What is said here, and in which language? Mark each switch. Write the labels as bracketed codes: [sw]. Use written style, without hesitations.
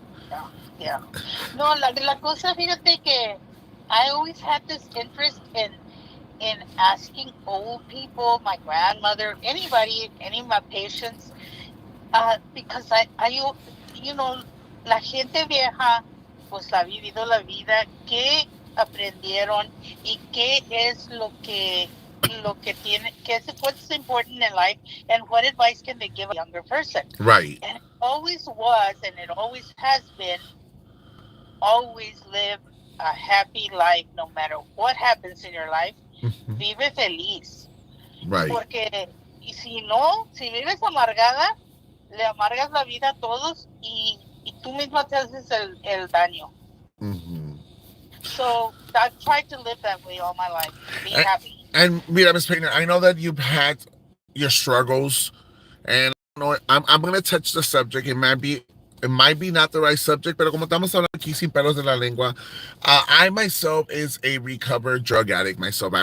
[en] Yeah, yeah. [es] No, la cosa, fíjate que [en] I always had this interest in asking old people, my grandmother, anybody, any of my patients, because you know, [es] la gente vieja, pues ha vivido la vida, qué aprendieron y qué es [en] lo que tiene, qué es what's important in life, and what advice can they give a younger person. Right. And it always was, and it always has been, always live a happy life, no matter what happens in your life. [es] Vive feliz. [en] Right. [es] Porque y si no, si vives amargada, le amargas la vida a todos y tú mismo te haces el daño. Mm-hmm. [en] So I've tried to live that way all my life. Be happy. And mira, Ms. Painter, I know that you've had your struggles, and I'm going to touch the subject. It might be not the right subject, [es] pero como estamos hablando aquí sin pelos de la lengua, [en] I myself is a recovered drug addict myself.